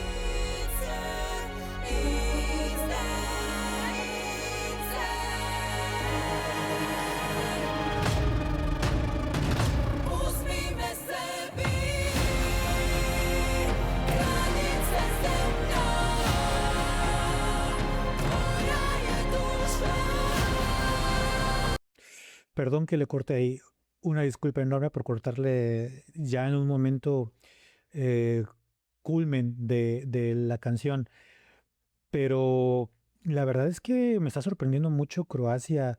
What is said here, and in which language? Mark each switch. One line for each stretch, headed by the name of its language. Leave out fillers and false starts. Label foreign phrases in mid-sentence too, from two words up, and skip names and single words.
Croatian: Uzmi me sebi, kraljice zemljo, tvoja je duša.
Spanish: Perdón que le corte ahí. Una disculpa enorme por cortarle ya en un momento eh, culmen de la canción. Pero la verdad es que me está sorprendiendo mucho Croacia.